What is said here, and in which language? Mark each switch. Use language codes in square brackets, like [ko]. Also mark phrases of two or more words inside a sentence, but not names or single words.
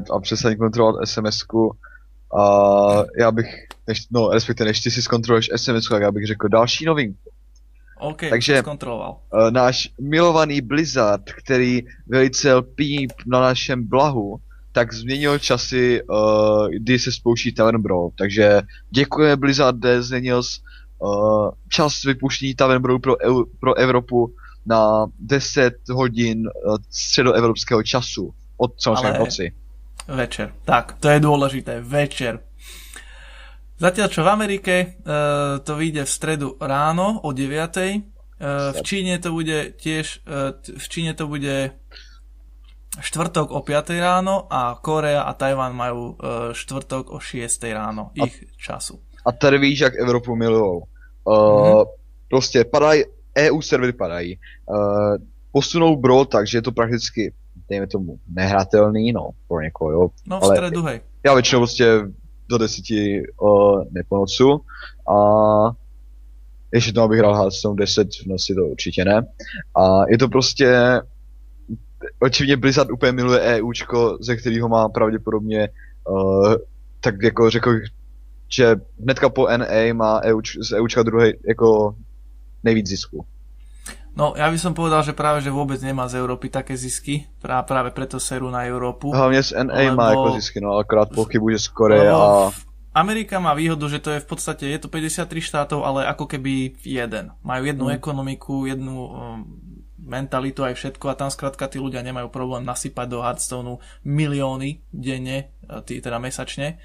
[cs] A přestaň kontrolovat SMS-ku. A já bych, respektive než ty si zkontroluješ SMS-ku, tak já bych řekl další novinku. OK, takže náš milovaný Blizzard, který velice lpí na našem blahu, tak změnil časy, kdy se spouští Tavern Brawl. Takže děkujeme Blizzarde, změnil čas vypuštění Tavern Brawl pro Evropu na 10 hodin středoevropského času. Od samozřejmě noci. Večer. Tak, [sk] to je dôležité. Večer. Zatiaľ, čo v Amerike to vyjde v stredu ráno o 9:00. V Číne to bude tiež štvrtok o 5:00 ráno a Korea a Tajvan majú štvrtok o 6:00 ráno ich času. [cs] A tady víš, jak Evropu milujou. Prostě EU servery padají. Posunou Brawl tak, že je to prakticky, dejme tomu, nehratelný, pro někoho, jo. [sk] No v stredu, hej. [cs] Já většinou prostě do 10 neponocu a ještě tomu abych hrál Hearthstone 10 v noci, to určitě ne. A je to prostě, očividně Blizzard úplně miluje EUčko, ze kterého má pravděpodobně, tak jako řekl, že hnedka po NA má z EUčka druhý jako nejvíc zisku. [sk] No, ja by som povedal, že práve, že vôbec nemá z Európy také zisky, práve preto serú na Európu. Hlavne z NA má ako zisky, no akorát pochybujú, že z Koreje a... Amerika má výhodu, že to je v podstate, je to 53 štátov, ale ako keby jeden. Majú jednu ekonomiku, jednu mentalitu aj všetko a tam skrátka tí ľudia nemajú problém nasypať do Hearthstoneu milióny denne, teda mesačne.